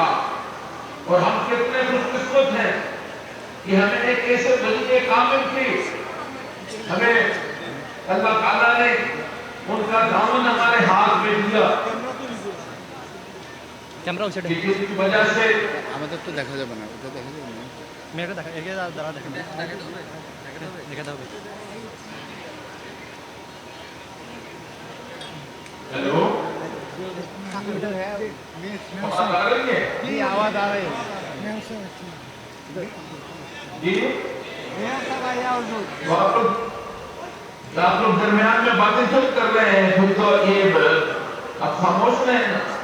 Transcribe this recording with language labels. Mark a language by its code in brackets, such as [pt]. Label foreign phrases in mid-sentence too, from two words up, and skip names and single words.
[ur] اور ہم کتنے خوش قسمت ہیں کہ ہمیں ایک ایسے ولی کامل کی، ہمیں اللہ تعالیٰ نے ان کا دامن ہمارے ہاتھ میں دیا، جس کی وجہ سے [bn] আমাদের তো দেখা যাবে না, ওটা দেখা যাবে না। মেয়েটা দেখা এগিয়ে দাঁড়া দেখেন দেখাতে হবে। [ur] ہیلو آواز آ رہی ہے؟ جی آواز آ رہی ہے۔ جی آپ لوگ درمیان میں باتیں چل کر رہے ہیں، پھر تو یہ اب خاموش رہے نا۔